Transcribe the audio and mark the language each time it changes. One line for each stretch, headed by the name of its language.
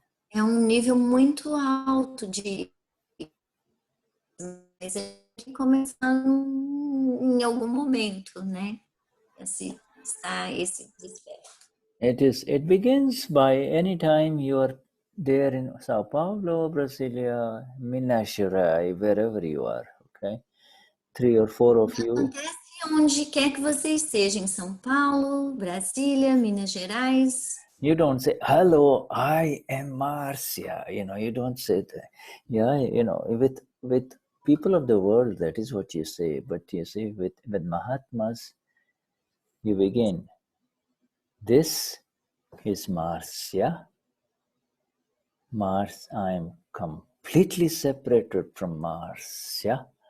Portuguese: Então, é nível muito alto mas é que começar em algum momento, né? Esse desperto.
English: It begins by any time you are there in Sao Paulo, Brasilia, Minas Gerais, wherever you are, okay? 3 or 4 of you.
Portuguese: Acontece onde quer que você esteja, em São Paulo, Brasília, Minas Gerais.
English: You don't say, hello, I am Marcia. You don't say that. Yeah, with people of the world, that is what you say. But you see, with Mahatmas, you begin. This is Marcia. I am completely separated from Marcia.